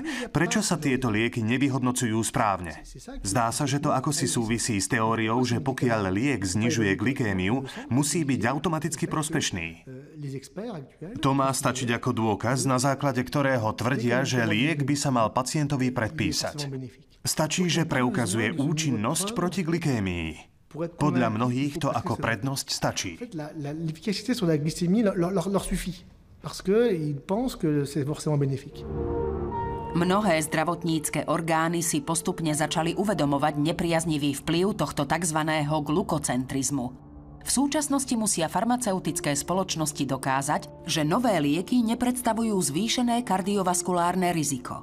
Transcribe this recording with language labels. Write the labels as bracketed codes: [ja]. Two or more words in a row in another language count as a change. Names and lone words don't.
[sk] Prečo sa tieto lieky nevyhodnocujú správne? Zdá sa, že to akosi súvisí s teóriou, že pokiaľ liek znižuje glykémiu, musí byť automaticky prospešný. To má stačiť ako dôkaz, na základe ktorého tvrdia, že liek by sa mal pacientovi predpísať. Stačí, že preukazuje účinnosť proti glykémii. Podľa mnohých to ako prednosť stačí. [fr] Parce qu'ils pensent que c'est forcément bénéfique. [sk] Mnohé zdravotnícke orgány si postupne začali uvedomovať nepriaznivý vplyv tohto tzv. Glukocentrizmu. V súčasnosti musia farmaceutické spoločnosti dokázať, že nové lieky nepredstavujú zvýšené kardiovaskulárne riziko.